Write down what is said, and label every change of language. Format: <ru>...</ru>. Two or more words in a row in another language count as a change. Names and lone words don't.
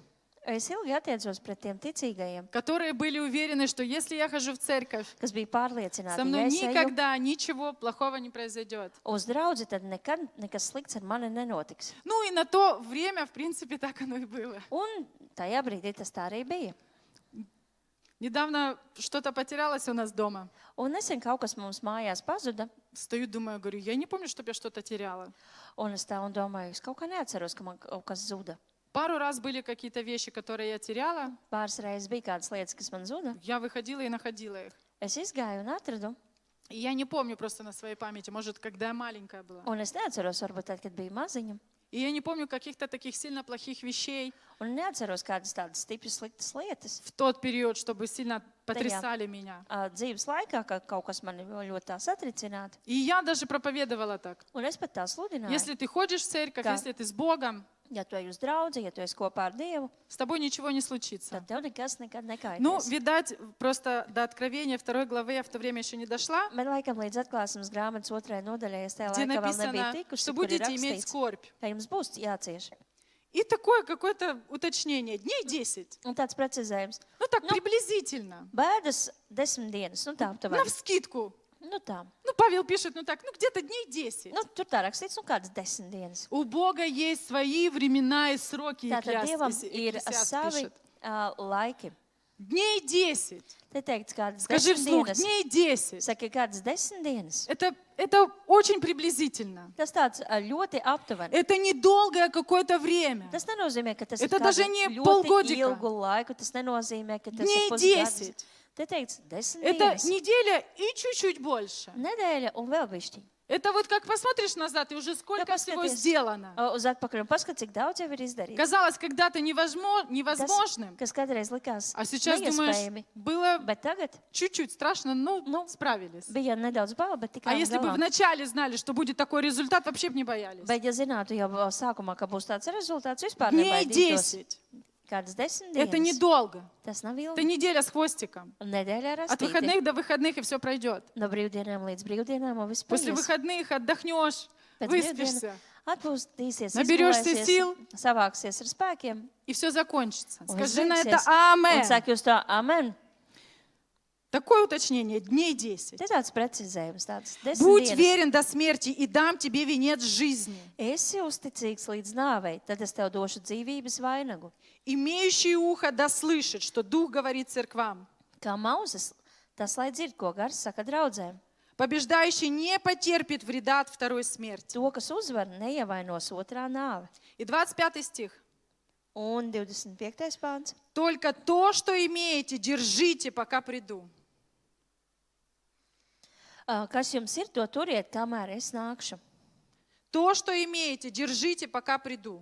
<lv>Es ilgi attiecos pret tiem ticīgajiem,</lv> <ru>которые были уверены, что если я хожу в церковь,</ru> <lv>kas bija pārliecināti,</lv> <ru>со</ru> <lv>ja</lv> <ru>мной</ru> <lv>es eju</lv> <ru>никогда ничего плохого не произойдет.</ru> <lv>uz draudzi, tad nekad nekas slikts ar mani nenotiks.</lv> <ru>Ну и на то время, в принципе, так оно и было.</ru> <lv>Un tajā brīdī tas tā arī bija.</lv> <ru>Недавно что-то потерялось у нас дома.</ru> <lv>Un nesen kaut kas mums mājās pazuda,</lv> <ru>Стою, думаю, говорю, я не помню, чтобы я что-то теряла.</ru> <lv>un es tā un domāju, es kaut kā neatceros, ka man kaut kas zuda.</lv> <ru>Пару раз были какие-то вещи, которые я теряла.</ru> <lv>Pāris reizes bija kādas lietas, kas man zuda.</lv> <ru>Я выходила и находила их.</ru> <lv>Es izgāju un atradu,</lv> <ru>И я не помню просто на своей памяти, может, когда я маленькая была.</ru> <lv>un es neatceros, varbūt tad, kad biju maziņa.</lv> <ru>И я не помню каких-то таких сильно плохих вещей</ru> <lv>Un neatceros kādas tādas stipras, sliktas lietas</lv> <ru>в тот период, чтобы sильно потрясали меня.</ru> <lv>dzīves laikā, ka kaut kas mani ļoti tā satricinātu.</lv> <ru>И я даже проповедовала так.</ru> <lv>Un es pat tā sludināju,</lv> <ru>Если ты ходишь в церковь, Да. если ты с Богом,</ru> <lv>Ja tu ej uz draudzi, ja tu esi kopā ar Dievu,</lv> <ru>с тобой ничего не случится.</ru> <lv>tad tev nekas nekad</lv> <ru>Ну,</ru> <lv>nekaitēs.</lv> <ru>видать, просто до Откровения 2 главы я в то время еще не дошла,</ru> <lv>Bet laikam līdz atklāsmes grāmatas 2. nodaļai es tajā</lv> <ru>где</ru> <lv>laikā vēl nebiju</lv> <ru>написано,</ru> <lv>tikusi,</lv> <ru>что</ru> <lv>kur ir</lv> <ru>будете иметь</ru> <lv>rakstīts,</lv> <ru>скорбь.</ru> <lv>ka jums būs jācieš.</lv> <ru>И такое какое-то уточнение. Дней 10.</ru> <lv>Un tāds precizējums.</lv> <ru>Ну так, приблизительно.</ru> <lv>Bēdas 10 dienas, nu tā, aptuveni.</lv> <ru>Навскидку.</ru> <lv>Nu tā.</lv> <ru>Ну, Павел пишет, ну так, ну где-то дней 10.</ru> <lv>Nu, tur tā rakstīts, nu kādas 10 dienas.</lv> <ru>У Бога есть свои времена и сроки,</ru> <lv>Tātad Dievam ir</lv> <ru>Екклесиаст</ru> <lv>savi</lv> <ru>пишет.</ru> <lv>laiki.</lv> <ru>Дней 10.</ru> <lv>Te teikts kādas</lv> <ru>Скажи</ru> <lv>10</lv> <ru>вслух,</ru> <lv>dienas.</lv> <ru>дней 10.</ru> <lv>Saki, kādas 10 dienas.</lv> <ru>Это очень приблизительно.</ru> <lv>Tas tāds ļoti aptuveni.</lv> <ru>Это недолгое какое-то время.</ru> <lv>Tas nenozīmē, ka tas</lv> <ru>Это</ru> <lv>ir</lv> <ru>даже</ru> <lv>kādu</lv> <ru>не</ru> <lv>ļoti</lv> <ru>полгодика.</ru> <lv>ilgu laiku. Tas nenozīmē, ka tas</lv> <ru>Дней</ru> <lv>ir pusgads.</lv> <ru>10.</ru> <lv>Te teikts 10</lv> <ru>Это</ru> <lv>dienas.</lv> <ru>неделя и чуть-чуть больше.</ru> <lv>Nedēļa un vēl bišķi.</lv> <ru>Это вот как посмотришь назад, и уже сколько всего посмотришь. сделано.</ru> <lv>Uz atpakaļ un paskat, cik daudz jau ir izdarīts.</lv> <ru>Казалось когда-то невозможным,</ru> <lv>Kas kādreiz likās</lv> <ru>а сейчас думаешь,</ru> <lv>neiespējami.</lv> <ru>было</ru> <lv>Bet tagad</lv> <ru>чуть-чуть страшно, ну, Ну, справились.</ru> <lv>bija nedaudz bail, bet</lv> <ru>А</ru> <lv>tikai</lv> <ru>если бы вначале знали, что будет такой результат, вообще бы не боялись.</ru> <lv>Bet, ja zinātu jau sākumā, ka būs tāds rezultāts, vispār</lv> <ru>Дней</ru> <lv>nebaidītos.</lv> <ru>10.</ru> <lv>Kādas 10</lv> <ru>Это</ru> <lv>dienas.</lv> <ru>недолго.</ru> <lv>Tas nav</lv> <ru>Это</ru> <lv>ilgi.</lv> <ru>неделя с хвостиком.</ru> <lv>Nedēļā ir</lv> <ru>От</ru> <lv>rastīti.</lv> <ru>выходных до выходных и все пройдет.</ru> <lv>No brīvdienām līdz brīvdienām un viss</lv> <ru>После</ru> <lv>paies.</lv> <ru>выходных отдохнешь,</ru> <lv>Pēc</lv> <ru>выспишься,</ru> <lv>atpūstīsies,</lv> <ru>Naberiешься</ru> <lv>izgulēsies,</lv> <ru>сил.</ru> <lv>savāksies ar spēkiem.</lv> <ru>и все закончится.</ru> <lv>Un</lv> <ru>Скажи на это</ru> <lv>beigsies. Un</lv> <ru>амен.</ru> <lv>saka jūs to amen.</lv> <ru>Такое уточнение, дней 10.</ru> <lv>Te tāds precizējums, tāds 10</lv> <ru>Будь</ru> <lv>dienas.</lv> <ru>верен до смерти, и дам тебе венец жизни.</ru> <lv>Esi uzticīgs līdz nāvei, tad es tev došu dzīvības vainagu.</lv> <ru>Имеющий ухо да слышит, что Дух говорит церквам.</ru> <lv>Kā mauzes, tas lai dzird, ko gars saka draudzēm.</lv> <ru>Побеждающий не потерпит вреда от второй смерти.</ru> <lv>To, kas uzvar, neievainos otrā nāve.</lv> <ru>И 25 стих.</ru> <lv>Un 25. pāns.</lv> <ru>Только то, что имеете, держите, пока приду.</ru> <lv>Kas jums ir, to turiet, kamēr es nākšu.</lv> <ru>То, что имеете, держите, пока приду.</ru>